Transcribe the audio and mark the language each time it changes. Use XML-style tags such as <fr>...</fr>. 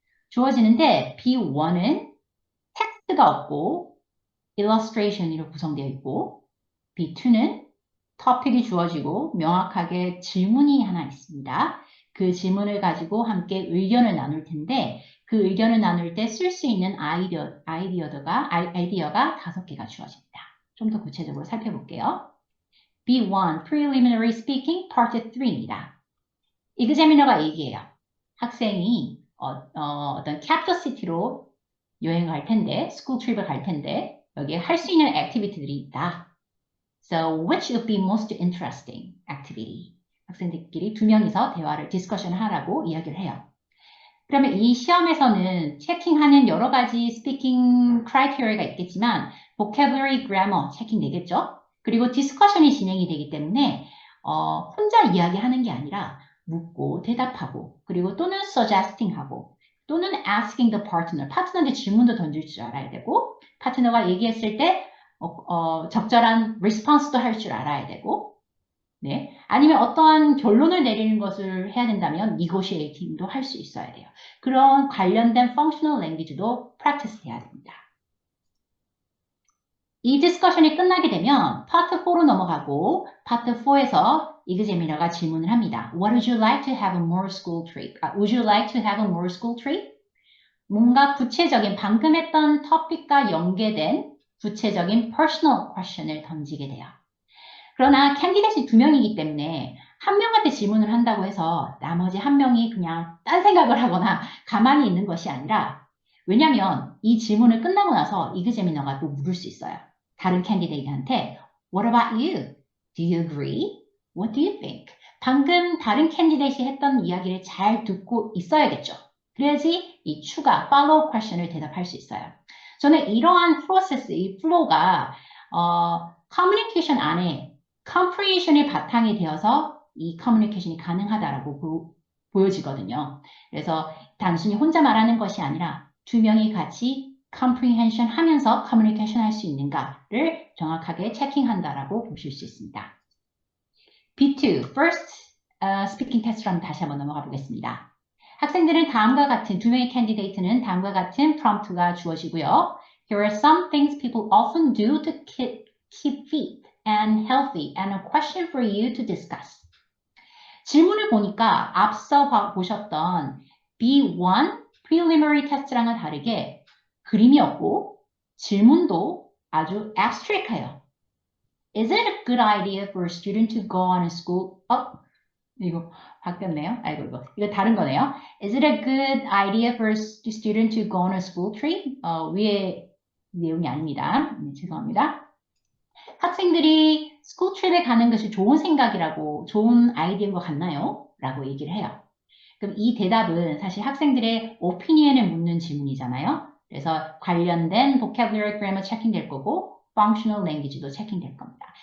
<ko>주어지는데 B1은 텍스트가 없고 illustration으로 구성되어 있고 B2는 topic이 주어지고 명확하게 질문이 하나 있습니다. 그 질문을 가지고 함께 의견을 나눌 텐데 그 의견을 나눌 때 쓸 수 있는 아이디어가 5개가 주어집니다. 좀 더 구체적으로 살펴볼게요. B1 Preliminary Speaking Part 3입니다. 이그제미너가 얘기해요. 학생이 어떤 capital city로 여행을 갈 텐데 school trip을 갈 텐데 여기에 할 수 있는 액티비티들이 있다.</ko> <en>So which would be most interesting activity?</en> <ko>학생들끼리 두 명이서 대화를 디스커션을 하라고 이야기를 해요. 그러면 이 시험에서는 체킹하는 여러 가지 스피킹 크라이테리아가 있겠지만 vocabulary, grammar 체킹되겠죠? 그리고 디스커션이 진행이 되기 때문에 혼자 이야기하는 게 아니라 묻고 대답하고 그리고 또는 suggesting하고 또는</ko> <en>asking the partner,</en> <ko>파트너한테 질문도 던질 줄 알아야 되고 파트너가 얘기했을 때 적절한 response도 할 줄 알아야 되고 네. 아니면 어떠한 결론을 내리는 것을 해야 된다면 negotiating도 할 수 있어야 돼요. 그런 관련된 functional language도 practice 해야 됩니다. 이 디스커션이 끝나게 되면 파트 4로 넘어가고 파트 4에서 이그제미너가 질문을 합니다.</ko> <en>What would you like to have a more school trip? Would you like to have a more school trip?</en> <ko>뭔가 구체적인 방금 했던 토픽과 연계된 구체적인 personal question을 던지게 돼요. 그러나 캔디데이트 두 명이기 때문에 한 명한테 질문을 한다고 해서 나머지 한 명이 그냥 딴 생각을 하거나 가만히 있는 것이 아니라 왜냐하면 이 질문을 끝나고 나서 이그제미너가 또 물을 수 있어요. 다른 캔디데이트한테</ko> <en>What about you? Do you agree? What do you think?</en> <ko>방금 다른 캔디데이트이 했던 이야기를 잘 듣고 있어야겠죠. 그래야지 이 추가 follow question을 대답할 수 있어요. 저는 이러한 프로세스, 이 플로우가 커뮤니케이션 안에 comprehension이 바탕이 되어서 이 커뮤니케이션이 가능하다라고 보여지거든요. 그래서 단순히 혼자 말하는 것이 아니라 두 명이 같이 comprehension 하면서 communication 할 수 있는가를 정확하게 체킹한다라고 보실 수 있습니다. B2, first speaking test로 다시 한번 넘어가 보겠습니다. 학생들은 다음과 같은 두 명의 캔디데이트는 다음과 같은 prompt가 주어지고요.</ko> <en>Here are some things people often do to keep fit. and healthy and a question for you to discuss.</en> <ko>질문을 보니까 앞서 보셨던 B1 preliminary test랑은 다르게 그림이 없고 질문도 아주 abstract해요.</ko> <en>Is it a good idea for a student to go on a school?</en> <ko>이거 바뀌었네요. 아이고 이거 다른 거네요.</ko> <en>Is it a good idea for a student to go on a school trip?</en> <ko>위에 내용이 아닙니다. 죄송합니다. 학생들이 school trip에 가는 것이 좋은 생각이라고 좋은 아이디어인 것 같나요? 라고 얘기를 해요. 그럼 이 대답은 사실 학생들의 opinion을 묻는 질문이잖아요. 그래서 관련된 vocabulary grammar 체킹될 거고 functional language도 체킹될 겁니다.</ko>